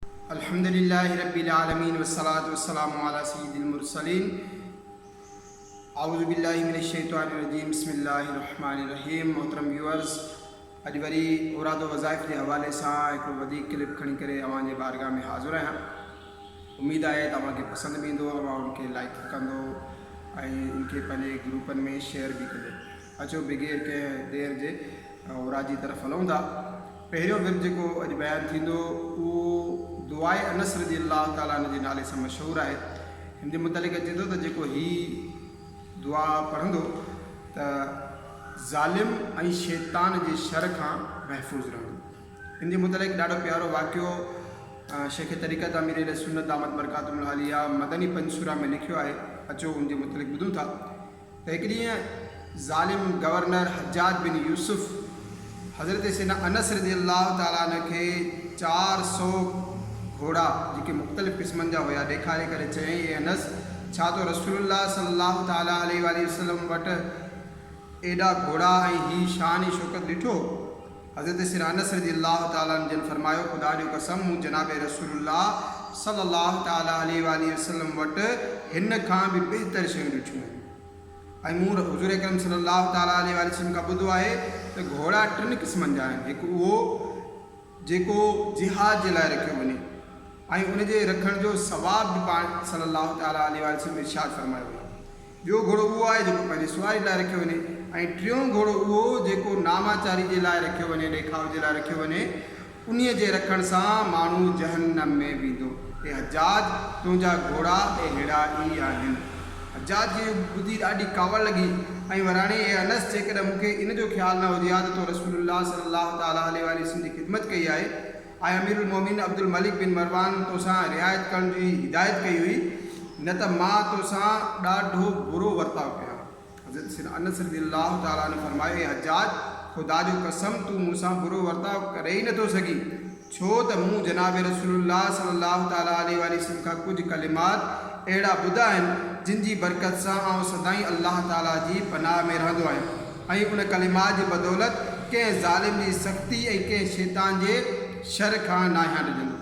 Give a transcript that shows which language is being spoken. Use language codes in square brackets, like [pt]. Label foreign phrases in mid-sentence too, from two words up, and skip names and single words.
[ar] الحمد لله رب العالمين والصلاة والسلام على سيد المرسلين أعوذ بالله من الشيطان الرجيم بسم الله الرحمن الرحيم. [sd] मोहतरम व्यूअर्स, अॼु वरी औराद वज़ाइफ़ जे हवाले सां हिकिड़ो वधीक क्लिप खणी करे अवां जे बारगाह में हाज़िर आहियां। उम्मीद आहे तव्हांखे पसंदि बि ईंदो, अवां उनखे लाइक कंदो ऐं उनखे पंहिंजे ग्रुपनि में शेयर बि कजो। अचो बग़ैर कंहिं देर जे औराद जी तरफ़ हलूं था। पहिरियों विर्द जेको अॼु बयानु थींदो उहो दुआए अनस [ar] رضي الله تعالى عنه [sd] जे नाले सां मशहूरु आहे। हिन जे मुतलिक़ अचे थो त जेको ही दुआ पढ़ंदो त ज़ालिम ऐं शैतान जे शर खां महफ़ूज़ रहंदो। हिन जे मुतलिक़ ॾाढो प्यारो वाक़ियो शेख तरीक़त अमीर अहले सुन्नत [ar] دامت بركاته العالية [sd] मदनी पंजसूरा में लिखियो आहे। अचो उन जे मुतलिक़ ॿुधूं था त हिकु ॾींहुं ज़ालिम गवर्नर हज्जाज बिन यूसुफ़ हज़रत सैयदना अनस [ar] رضي الله تعالى عنه [sd] खे 400 घोड़ा जेके मुख़्तलिफ़ क़िस्मनि जा हुया ॾेखारे करे चयईं, ए अनस, छा तो रसूलुल्लाह [ar] صلى الله تعالى عليه وسلم [sd] वटि एॾा घोड़ा ऐं ही शान ऐं शौकत ॾिठो? हज़रत सैयदना अनस [ar] رضي الله تعالى عنه [sd] जन फरमायो, ख़ुदा जो कसम, मूं जनाब रसूलुल्लाह [ar] صلى الله تعالى عليه وسلم [sd] वटि हिन खां बि बहितर शयूं ॾिठियूं आहिनि। ऐं मूं हुज़ूर अकरम [ar] صلى الله تعالى عليه وسلم [sd] खां ॿुधो आहे त घोड़ा 3 क़िस्मनि जा आहिनि। हिकु उहो जेको जिहाद जे लाइ रखियो वञे ऐं उनजे रखण जो सवाब बि पाण [ar] صلى الله تعالى عليه وسلم [sd] इरशाद फरमायो हुयो। ॿियो घोड़ो उहो आहे जेको पंहिंजी सुवारी लाइ रखियो वञे, ऐं टियों घोड़ो उहो जेको नामाचारी जे लाइ रखियो वञे, ॾेखाव जे लाइ रखियो वञे। उन्हीअ जे रखण सां माण्हू जहन्नम में वेंदो। हे हज्जाज, तुंहिंजा घोड़ा अहिड़ा ई आहिनि। हज्जाज जी ॿुधी ॾाढी कावड़ लॻी ऐं वराणे, ए अनस, जेकॾहिं मूंखे इन जो ख़्यालु न हुजे हा त तो रसूलुल्लाह [ar] صلى الله تعالى عليه وسلم [sd] जी ख़िदमत कई आहे ऐं [ar] أمير المؤمنين [sd] अब्दुल मलिक बिन मरवान तोसां रिआयत करण जी हिदायत कई हुई, न त मां तोसां ॾाढो बुरो वर्ताव कयां। हज़रत सैयदना अनस [ar] رضي الله تعالى عنه [sd] फरमायो, ए हज्जाज, ख़ुदा जो कसम, तूं मूंसां बुरो वर्ताव करे ई नथो सघीं, छो त मूं जनाब रसूलुल्लाह [ar] صلى الله تعالى عليه وسلم [sd] खां कुझु कलिमात अहिड़ा ॿुधा आहिनि जिन जी बरकत सां आउं सदाईं अल्लाह ताला जी पनाह में रहंदो आहियां ऐं उन कलिमात जी बदौलत कंहिं ज़ालिम जी सख़्ती ऐं कंहिं शैतान जे शर खां नाहियां ॾिजंदो।